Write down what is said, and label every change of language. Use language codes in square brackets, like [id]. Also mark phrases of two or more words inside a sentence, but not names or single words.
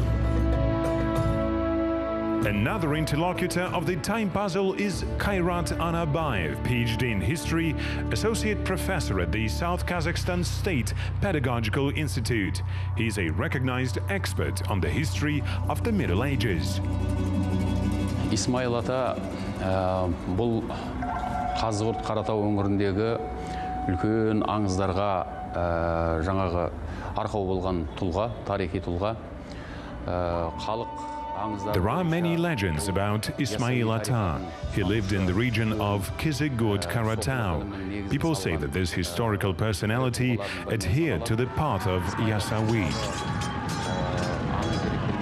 [en] Another interlocutor of the time puzzle is Kairat Anabayev, PhD in History, Associate Professor at the South Kazakhstan State Pedagogical Institute. He's a recognized expert on the history of the Middle Ages. [kk] Исмаил Ата бұл Қазығұрт Қаратау өңіріндегі үлкен аңыздарға жаңағы арқау болған тұлға, тарихи тұлға. [en] There are many legends about Ismail Ata. He lived in the region of Kizigurt Karatau. People say that this historical personality adhered to the path of Yasawi.